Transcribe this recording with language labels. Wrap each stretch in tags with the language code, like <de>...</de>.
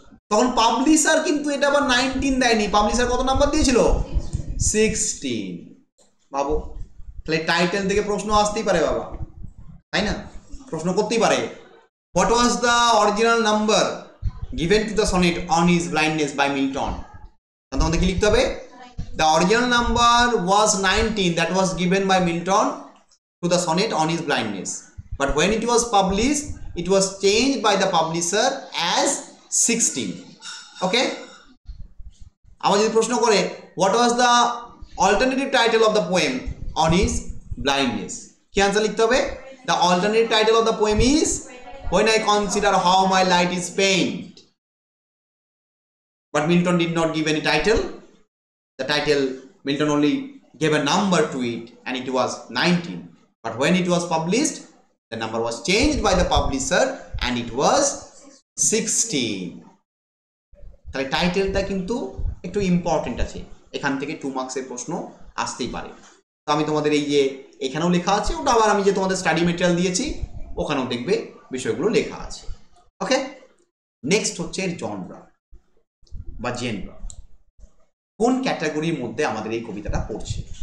<bn>তখন পাবলিশার কিন্তু এটা আবার 19 দেয়নি, পাবলিশার কত নাম্বার দিয়েছিল? 16। ভাবো, তাহলে টাইটেল থেকে প্রশ্ন আসতেই পারে বাবা, তাই না? প্রশ্ন করতেই পারে,</bn> <en>What was the original number given to the sonnet on his blindness by Milton?</en> <bn>তোমাদের কি লিখতে হবে?</bn> <en>The original number was 19 that was given by Milton to the sonnet on his blindness, but when it was published it was changed by the publisher as 16. Okay,</en> <bn>আবার যদি প্রশ্ন করে</bn> <en>what was the alternative title of the poem on his blindness.</en> <bn>কি answer লিখতে হবে?</bn> <en>The alternate title of the poem is When I Consider How My Light Is Pained. But Milton did not give any title. The title, Milton only gave a number to it, and it was 19. But when it was published, the number was changed by the publisher, and it was 16.</en> <bn>তাহলে টাইটেলটা কিন্তু একটু important আছে, এখান থেকে 2 মার্কসের প্রশ্ন আসতেই পারে। তো আমি তোমাদের এই যে এখানেও লেখা আছে, ওটা আবার আমি যে তোমাদের স্টাডি মেটেরিয়াল দিয়েছি ওখানেও দেখবে বিষয়গুলো লেখা আছে। ওকে, নেক্সট হচ্ছে জনরা বা জেনরা, কোন ক্যাটাগরির মধ্যে আমাদের এই কবিতাটা পড়ছে।</bn>